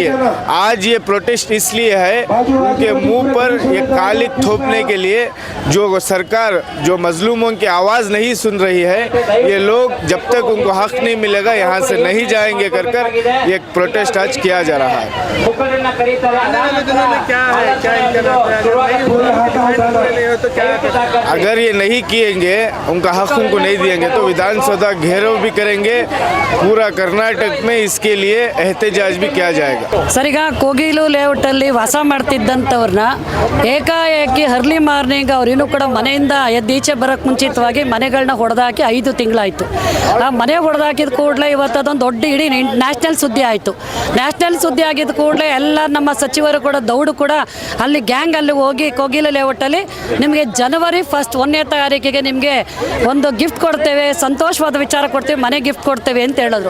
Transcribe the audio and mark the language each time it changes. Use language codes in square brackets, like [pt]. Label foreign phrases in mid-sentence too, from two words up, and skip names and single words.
[hi] आज ये प्रोटेस्ट इसलिए है उनके मुंह पर ये कालिक थोपने के लिए, जो सरकार जो मजलूमों की आवाज़ नहीं सुन रही है, ये लोग जब तक उनको हक नहीं मिलेगा यहाँ से नहीं जाएंगे कर ये प्रोटेस्ट आज किया जा रहा है. अगर ये नहीं किएंगे, उनका हक उनको नहीं दिएंगे, तो विधानसभा घेराव भी करेंगे. पूरा कर्नाटक में इसके लिए एहतजाज भी किया जाएगा. [kn] ಸರ್, ಈಗ ಕೋಗಿಲು ಲೇಔಟಲ್ಲಿ ವಾಸ ಮಾಡ್ತಿದ್ದಂಥವ್ರನ್ನ ಏಕಾಏಕಿ [en] early morning [kn] ಅವ್ರೇನು ಕೂಡ ಮನೆಯಿಂದ ಎದ್ದೀಚೆ ಬರೋಕ್ಕೆ ಮುಂಚಿತವಾಗಿ ಮನೆಗಳನ್ನ ಹೊಡೆದಾಕಿ 5 ತಿಂಗಳಾಯಿತು. ಆ ಮನೆ ಹೊಡೆದಾಕಿದ ಕೂಡಲೇ ಇವತ್ತು ಅದೊಂದು ದೊಡ್ಡ ಇಡೀ ನ್ಯಾಷನಲ್ ಸುದ್ದಿ ಆಯಿತು. ನ್ಯಾಷನಲ್ ಸುದ್ದಿ ಆಗಿದ್ದ ಕೂಡಲೇ ಎಲ್ಲ ನಮ್ಮ ಸಚಿವರು ಕೂಡ ದೌಡು ಕೂಡ ಅಲ್ಲಿ ಗ್ಯಾಂಗ್ ಅಲ್ಲಿ ಹೋಗಿ ಕೋಗಿಲು ಲೇಔಟಲ್ಲಿ ನಿಮಗೆ ಜನವರಿ 1ನೇ ತಾರೀಕಿಗೆ ನಿಮಗೆ ಒಂದು ಗಿಫ್ಟ್ ಕೊಡ್ತೇವೆ, ಸಂತೋಷವಾದ ವಿಚಾರ ಕೊಡ್ತೇವೆ, ಮನೆ ಗಿಫ್ಟ್ ಕೊಡ್ತೇವೆ ಅಂತ ಹೇಳಿದ್ರು.